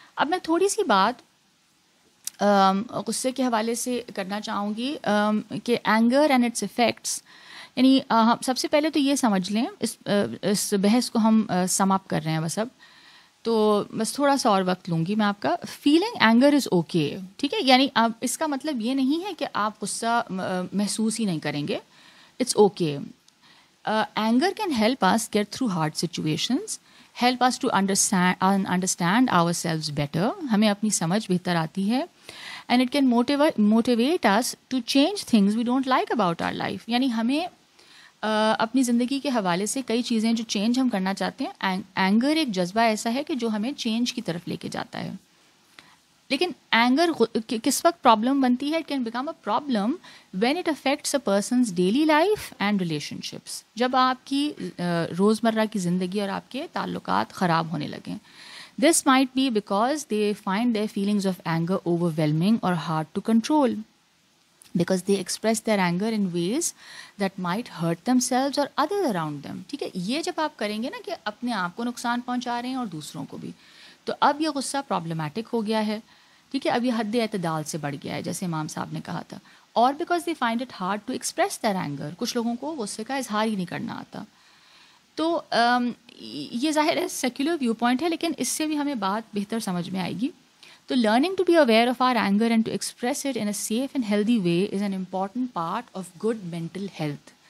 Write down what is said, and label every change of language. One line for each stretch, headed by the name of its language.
Urdu: اب میں تھوڑی سی بات غصے کے حوالے سے کرنا چاہوں گی کہ
English: anger and its effects,
Urdu: یعنی سب سے پہلے تو یہ سمجھ لیں، اس بحث کو ہم سم اپ کر رہے ہیں بس اب، تو بس تھوڑا سا اور وقت لوں گی میں آپ کا.
English: feeling anger is okay,
Urdu: ٹھیک ہے، یعنی اب اس کا مطلب یہ نہیں ہے کہ آپ غصہ محسوس ہی نہیں کریں گے.
English: It's okay. Anger can help us get through hard situations, help us to understand ourselves better.
Urdu: ہمیں اپنی سمجھ بہتر آتی ہے.
English: And it can motivate us to change things we don't like about our life.
Urdu: یعنی ہمیں اپنی زندگی کے حوالے سے کئی چیزیں جو چینج ہم کرنا چاہتے ہیں، اینگر ایک جذبہ ایسا ہے کہ جو ہمیں چینج کی طرف لے کے جاتا ہے. لیکن اینگر کس وقت پرابلم بنتی ہے؟
English: It can become a problem when it affects a person's daily life and relationships.
Urdu: جب آپ کی روزمرہ کی زندگی اور آپ کے تعلقات خراب ہونے لگیں.
English: This might be because they find their feelings of anger overwhelming اور hard to control, because they express their anger in ways that might hurt themselves or others around them.
Urdu: ٹھیک ہے، یہ جب آپ کریں گے نا کہ اپنے آپ کو نقصان پہنچا رہے ہیں اور دوسروں کو بھی، تو اب یہ غصہ پرابلمٹک ہو گیا ہے. ٹھیک ہے، اب یہ حد اعتدال سے بڑھ گیا ہے جیسے امام صاحب نے کہا تھا.
English: اور because they find it hard to express their anger.
Urdu: کچھ لوگوں کو غصے کا اظہار ہی نہیں کرنا آتا. تو یہ ظاہر ہے سیکولر ویو پوائنٹ ہے، لیکن اس سے بھی ہمیں بات بہتر سمجھ میں آئے گی.
English: تو learning to be aware of our anger and to express it in a safe and healthy way is an important part of good mental health.